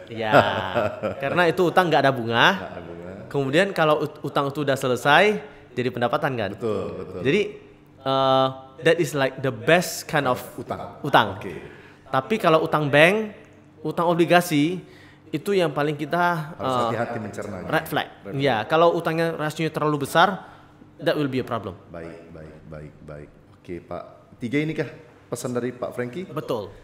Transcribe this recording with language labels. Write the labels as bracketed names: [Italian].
[Indonesian] Ya, karena itu utang nggak ada bunga. Kemudian kalau utang itu udah selesai, jadi pendapatan kan. Betul. Jadi [English] that is like the best kind of utang. [Indonesian] Oke. Tapi kalau utang bank, utang obligasi itu yang paling kita Harus hati-hati mencernanya. red flag. Ya, kalau utangnya rasionya terlalu besar, [English] that will be a problem. [Indonesian] Baik. Oke, Pak. 3 ini kah pesan dari Pak Frankie? Betul.